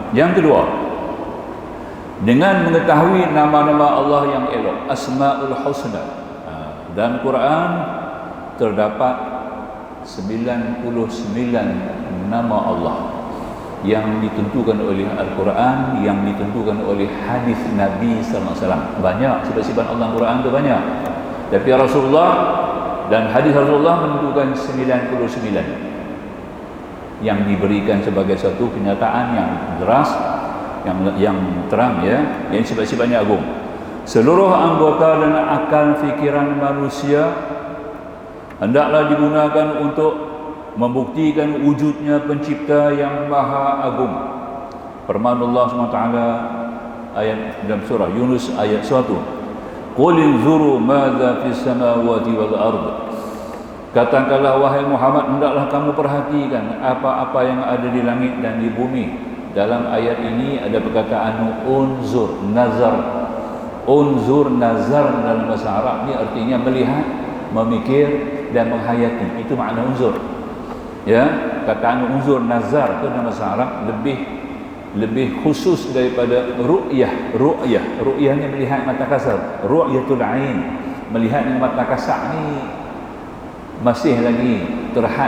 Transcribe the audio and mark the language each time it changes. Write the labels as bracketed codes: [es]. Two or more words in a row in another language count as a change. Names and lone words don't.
[ms] Yang kedua, dengan mengetahui nama-nama Allah yang elok, Asmaul Husna. Dalam Quran terdapat 99 nama Allah yang ditentukan oleh Al-Quran, yang ditentukan oleh hadis Nabi [ar] صلى الله عليه وسلم. [ms] Banyak sifat-sifat Allah Al-Quran itu banyak. Tapi Rasulullah dan hadis Rasulullah menentukan 99 yang diberikan sebagai satu kenyataan yang deras, yang terang ya, yang sifat-sifatnya agung. Seluruh anggota dan akal fikiran manusia hendaklah digunakan untuk membuktikan wujudnya pencipta yang maha agung. Firman Allah SWT ayat dalam surah Yunus ayat 1. [ar] قل انظروا ماذا في السماوات والأرض. [ms] Katakanlah wahai Muhammad, hendaklah kamu perhatikan apa-apa yang ada di langit dan di bumi. Dalam ayat ini ada perkataan [ar] انظر، نظر. انظر، نظر [ms] dalam bahasa Arab ni artinya melihat, memikir dan menghayati. Itu makna unzur. Ya, kataan [ar] انظر، نظر [ms] itu dalam bahasa Arab lebih khusus daripada ru'yah. Ru'yah ni melihat mata kasar. [ar] رؤية العين, [ms] melihat dengan mata kasar ni masih lagi terhad.